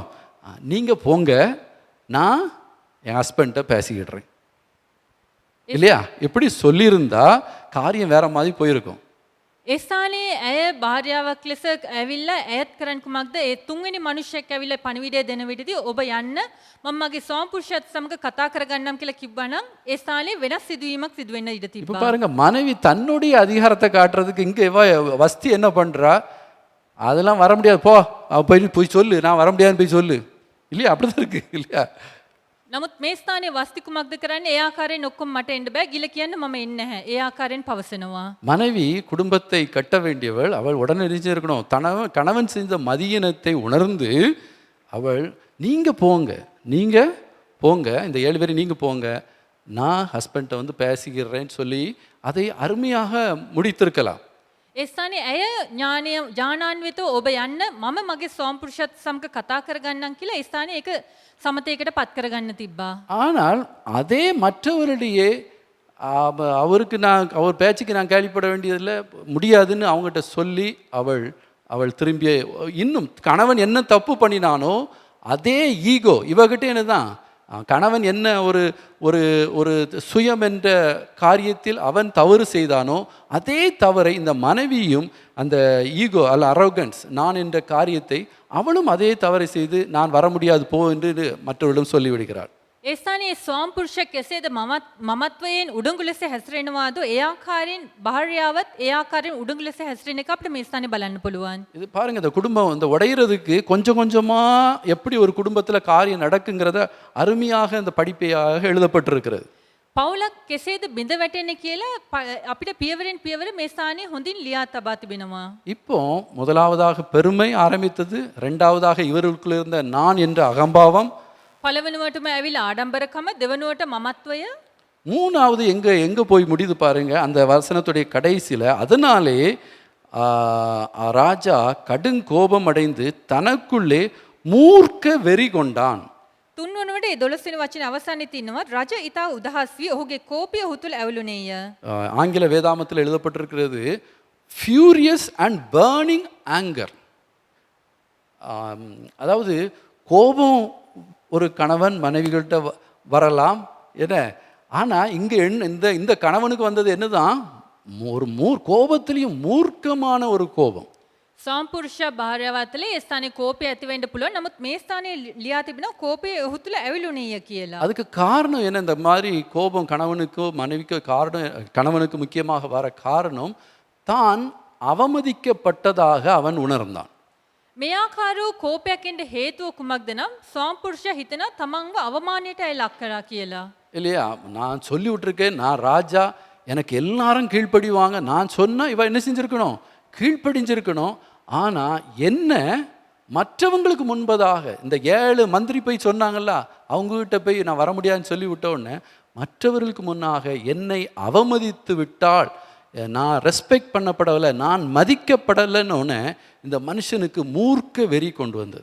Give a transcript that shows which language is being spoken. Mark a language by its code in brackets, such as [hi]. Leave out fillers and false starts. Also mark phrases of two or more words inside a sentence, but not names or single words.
[ta] நீங்கள் போங்க, நான் என் ஹஸ்பண்ட்டை பேசிக்கிடுறேன் இல்லையா? எப்படி சொல்லியிருந்தா காரியம் வேற மாதிரி போயிருக்கும். [si] ඒ ස්ථානයේ ඇය භාර්යාවක් ලෙස ඇවිල්ලා ඇයත් කරන්න කුමක්ද? ඒ තුන්වෙනි මිනිහෙක් ඇවිල්ලා පණිවිඩය දෙන විදිහදී ඔබ යන්න මම මගේ ස්වාමිපුරුෂයාත් සමග කතා කරගන්නම් කියලා කිව්වනම් ඒ ස්ථානයේ වෙනස් සිදුවීමක් සිදු වෙන්න ඉඩ [ta] இப்போ [si] තිබ්බා. [ta] பாருங்க, மனைவி தன்னுடைய அதிகாரத்தை காட்டுறதுக்கு இங்கே வஸ்தி என்ன பண்றா? அதெல்லாம் வர முடியாது, போ அவ போய் சொல்லு, நான் வர முடியாதுன்னு போய் சொல்லு இல்லையா? அப்படிதான் இருக்கு இல்லையா? [si] නමුත් මේ ස්ථානයේ වස්ති කුමක්ද කරන්නේ? ඒ ආකාරයෙන් ඔක්කොම මට එන්න බෑ. ගිල කියන්න මම එන්නේ නැහැ. ඒ ආකාරයෙන් පවසනවා. [ta] மனைவி குடும்பத்தை கட்ட வேண்டியவள், அவள் உடனே இருக்கணும். கணவன் செஞ்ச மதியினத்தை உணர்ந்து அவள் நீங்க போங்க, நீங்க போங்க, இந்த 7 பேர் நீங்க போங்க, நான் ஹஸ்பண்ட்டை வந்து பேசிக்கிறேன்னு சொல்லி அதை அருமையாக முடித்திருக்கலாம். [si] ඒ ස්ථානයේ ඇය ඥානාන්විතව ඔබ යන්න, මම මගේ ස්වාමිපුරුෂයාත් සමග කතා කරගන්නම් කියලා ඒ ස්ථානයේ ඒක සමතේකට පත් කරගන්න තිබ්බා. [ta] ஆனால் அதே மற்றவரிடையே அவருக்கு அவர் பேச்சுக்கு நான் கேள்விப்பட வேண்டியதில்லை, முடியாதுன்னு அவங்ககிட்ட சொல்லி அவள் திரும்பி இன்னும் கணவன் என்ன தப்பு பண்ணினானோ அதே ஈகோ இவகிட்ட என்னதான், கணவன் என்ன ஒரு ஒரு ஒரு சுயம் என்ற காரியத்தில் அவன் தவறு செய்தானோ அதே தவறை இந்த மனைவியும் அந்த ஈகோ அல்ல அரரோகன்ஸ் நான் என்ற காரியத்தை அவளும் அதே தவறை செய்து நான் வர முடியாது போ என்று மற்றவர்களிடம் சொல்லிவிடுகிறாள். [si] ඒ ස්ථානයේ ස්වාමිපුරුෂයා කෙසේද මමත්වයෙන් උඩඟු ලෙස හැසිරෙනවාදෝ ඒ ආකාරයෙන් භාර්යාවත් ඒ ආකාරයෙන් උඩඟු ලෙස හැසිරෙන එක අපිට මේ ස්ථානේ බලන්න පුළුවන්. [ta] இது பாருங்க, இந்த குடும்பம் இந்த உடையிறதுக்கு கொஞ்சம் கொஞ்சமா எப்படி ஒரு குடும்பத்தில் காரியம் நடக்குங்கிறத அருமையாக இந்த படிப்பையாக எழுதப்பட்டிருக்கிறது. [si] පවුලක් කෙසේද බිඳ වැටෙන්නේ කියලා අපිට පියවරෙන් පියවර මේ ස්ථානයේ හොඳින් ලියා තබා තිබෙනවා. [ta] இப்போ முதலாவதாக பெருமை ஆரம்பித்தது, ரெண்டாவதாக இவர்களுக்குள்ள இருந்த நான் என்ற அகம்பாவம், [si] පළවෙනුවටම ඇවිල්ලා ආඩම්බරකම, දෙවනුවට මමත්වය, [ta] மூணாவது எங்க போய் முடியுது பாருங்க அந்த வசனத்துடைய கடைசியில. அதனாலே ராஜா கடுங்கோபம் அடைந்து தனக்குள்ளே மூர்க்க வெறி கொண்டான். [si] තුන්වනුවට 12 වෙනි වචනේ අවසානයේ තියෙනවා රජ ඊතා උදහස් වී ඔහුගේ කෝපය ඔහු තුළ ඇවුලුනේය. [ta] ஆங்கில வேதாமத்தில் எழுதப்பட்டிருக்கிறது [en] furious and burning anger. [ta] அதாவது கோபம் ஒரு கணவன் மனைவிகள்கிட்ட வரலாம் என்ன, ஆனால் இங்கே இந்த கணவனுக்கு வந்தது என்னதான், ஒரு கோபத்திலையும் மூர்க்கமான ஒரு கோபம். [si] සම්පුරුෂ භාර්යාව අතර ඒ ස්ථානයේ කෝපය ඇති වෙන්න පුළුවන්. නමුත් මේ ස්ථානයේ ලියා තිබෙනවා කෝපය ඔහු තුළ ඇවිලුනේය කියලා. [ta] அதுக்கு காரணம் என்ன? இந்த மாதிரி கோபம் கணவனுக்கோ மனைவிக்கோ காரணம், கணவனுக்கு முக்கியமாக வர காரணம் தான் அவமதிக்கப்பட்டதாக அவன் உணர்ந்தான். [si] මේ ආකාරව කෝපයක් එන්න හේතුව කුමක්ද නම් සම්පුරුෂයා හිතන තමන්ව අවමානයට ඇය ලක් කරා කියලා. [ta] இல்லையா? நான் சொல்லி விட்டுருக்கேன், நான் ராஜா, எனக்கு எல்லாரும் கீழ்ப்படிவாங்க, நான் சொன்னா இவ என்ன செஞ்சிருக்கணும்? கீழ்ப்படிஞ்சிருக்கணும். ஆனால் என்ன மற்றவங்களுக்கு முன்பதாக இந்த 7 மந்திரி போய் சொன்னாங்கல்ல, அவங்ககிட்ட போய் நான் வர முடியாதுன்னு சொல்லி விட்டோடனே மற்றவர்களுக்கு முன்னாக என்னை அவமதித்து விட்டால், நான் ரெஸ்பெக்ட் பண்ணப்படலை, நான் மதிக்கப்படலைன்னு இந்த மனுஷனுக்கு மூர்க்க வெறி கொண்டு வந்தது.